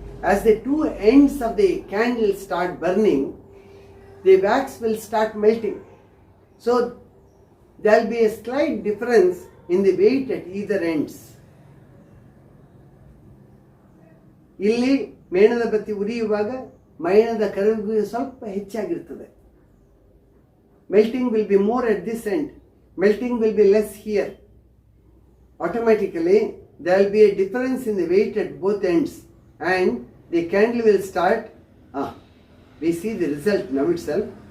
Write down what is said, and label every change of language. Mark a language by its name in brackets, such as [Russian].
[English] As the 2 ends of the candle start burning, the wax will start melting. So there will be a slight difference in the weight at either ends. [Kannada] ಇಲ್ಲಿ ಮೇಣದ ಬತ್ತಿ ಉರಿಯುವಾಗ ಮೈಣದ ಕರಗು ಸ್ವಲ್ಪ ಹೆಚ್ಚಾಗಿರ್ತದೆ. [English] Melting will be more at this end, melting will be less here. Automatically there will be a difference in the weight at both ends and the candle will start. We see the result now itself.